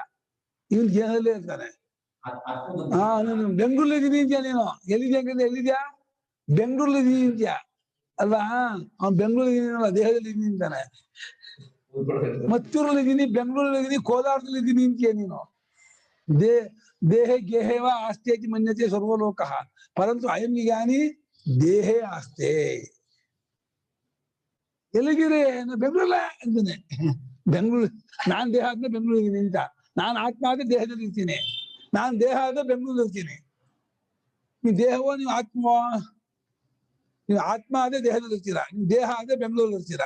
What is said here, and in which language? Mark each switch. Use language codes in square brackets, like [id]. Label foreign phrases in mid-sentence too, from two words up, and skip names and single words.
[kn] ಇವನ್ ದೇಹದಲ್ಲೇ ಇರ್ತಾನೆ. ನೀನು ಬೆಂಗಳೂರಲ್ಲಿ ಇದೀನಿ ಅಂತ್ಯಾ. ನೀನು ಎಲ್ಲಿದ್ಯಾ? ಎಲ್ಲಿದ್ಯಾ? ಬೆಂಗಳೂರಲ್ಲಿ ಇದೀನಿ ಅಂತ್ಯಾ ಅಲ್ವಾ? ಅವ್ನು ಬೆಂಗಳೂರಲ್ಲಿ ಇದೀನಲ್ಲ, ದೇಹದಲ್ಲಿ ಇದೀನಿ ಅಂತಾನೆ. ಮತ್ತೂರಲ್ಲಿ ಇದೀನಿ, ಬೆಂಗಳೂರಲ್ಲಿ ಇದೀನಿ, ಕೋಲಾರದಲ್ಲಿ ಇದೀನಿ ಅಂತೀಯ ನೀನು. [sa] ದೇಹ ಗೇಹೇವ ಆಸ್ತಿ ಮನ್ಯತೆ ಸರ್ವಲೋಕ ಪರಂತು ಅಯಂ ಜ್ಞಾನಿ ದೇಹೇ ಆಸ್ತೆ. [kn] ಎಲ್ಲಿಗಿರಿ? ಬೆಂಗಳೂರಲ್ಲ ಅಂತಾನೆ. ಬೆಂಗಳೂರು, ನಾನ್ ದೇಹ ಆದ್ಮೇಲೆ ಬೆಂಗಳೂರು ಇದೀನಿ ಅಂತ. ನಾನ್ ಆತ್ಮ ಆದ್ರೆ ದೇಹದಲ್ಲಿ ಇರ್ತೀನಿ, ನಾನ್ ದೇಹ ಆದ್ರೆ ಬೆಂಗಳೂರಲ್ಲಿ ಇರ್ತೀನಿ. ನೀವು ದೇಹವೋ ನೀವು ಆತ್ಮವೋ? ನೀವು ಆತ್ಮ ಆದ್ರೆ ದೇಹದಲ್ಲಿ ಇರ್ತೀರಾ, ನೀವು ದೇಹ ಆದ್ರೆ ಬೆಂಗಳೂರಲ್ಲಿ ಇರ್ತೀರಾ.